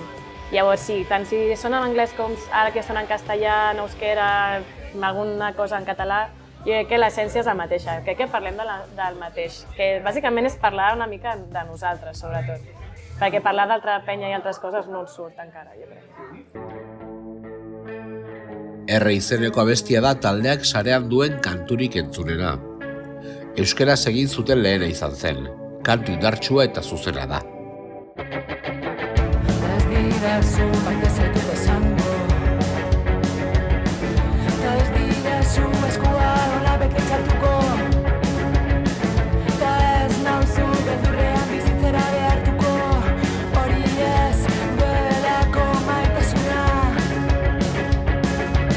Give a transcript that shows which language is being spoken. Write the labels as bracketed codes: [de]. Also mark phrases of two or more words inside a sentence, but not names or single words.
[ca] Llavors sí, tant si són en anglès com ara que són en castellà, en euskera, alguna cosa en català, jo crec que l'essència és la mateixa, crec que parlem del mateix, que bàsicament és parlar una mica de nosaltres, sobretot, perquè parlar d'altra penya i altres coses no ens surt encara, jo crec. [eu] R izeneko abestia da taldeak sarean duen kanturik entzunena. Euskaraz egin zuten lehena izan zen, kantu indartsua eta zuzena da. Ez didazu baita zaitu bezango, eta ez didazu eskua hola bete txartuko, eta ez nauzu beldurrean bizitzera behartuko, hori ez duelako maitasuna.